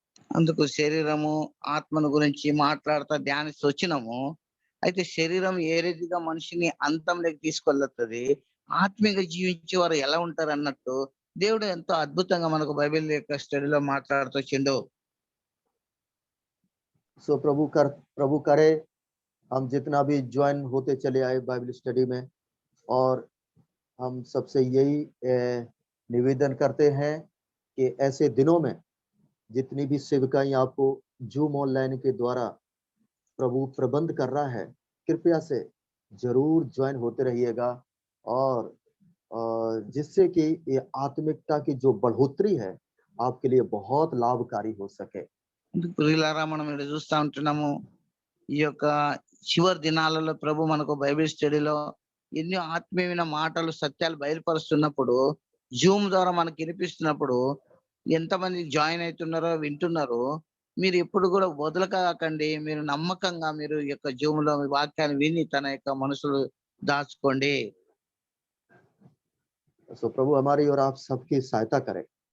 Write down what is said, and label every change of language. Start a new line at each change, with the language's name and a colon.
Telugu: అందుకు శరీరము ఆత్మను గురించి మాట్లాడుతూ ధ్యానిస్తూ వచ్చినాము। అయితే శరీరం ఏ రీతిగా మనిషిని అంతంలోకి తీసుకెళ్తుంది, ఆత్మీయంగా జీవించే వారు ఎలా ఉంటారు అన్నట్టు దేవుడు ఎంతో అద్భుతంగా మనకు బైబిల్ యొక్క స్టడీలో మాట్లాడుతూ వచ్చిండు।
Hindi: सो प्रभु करे हम जितना भी ज्वाइन होते चले आए बाइबल स्टडी में, और हम सबसे यही निवेदन करते हैं कि ऐसे दिनों में जितनी भी सेविकाएं आपको जूम ऑनलाइन के द्वारा प्रभु प्रबंध कर रहा है, कृपया से जरूर ज्वाइन होते रहिएगा और जिससे कि ये आत्मिकता की जो बढ़ोतरी है आपके लिए बहुत लाभकारी हो सके।
Telugu: అందుకు ప్రియులారా మనం ఇక్కడ చూస్తా ఉంటున్నాము. ఈ యొక్క చివరి దినాలలో ప్రభు మనకు బైబిల్ స్టడీలో ఎన్నో ఆత్మీయమైన మాటలు సత్యాలు బయలుపరుస్తున్నప్పుడు జూమ్ ద్వారా మనకి వినిపిస్తున్నప్పుడు ఎంతమంది జాయిన్ అవుతున్నారో వింటున్నారో మీరు ఎప్పుడు కూడా వదలకాకండి. మీరు నమ్మకంగా మీరు ఈ యొక్క జూమ్ లో మీ వాక్యాన్ని విని తన యొక్క మనసులో దాచుకోండి.
Hindi: सो प्रभु हमारी और आप सबकी सहायता करें।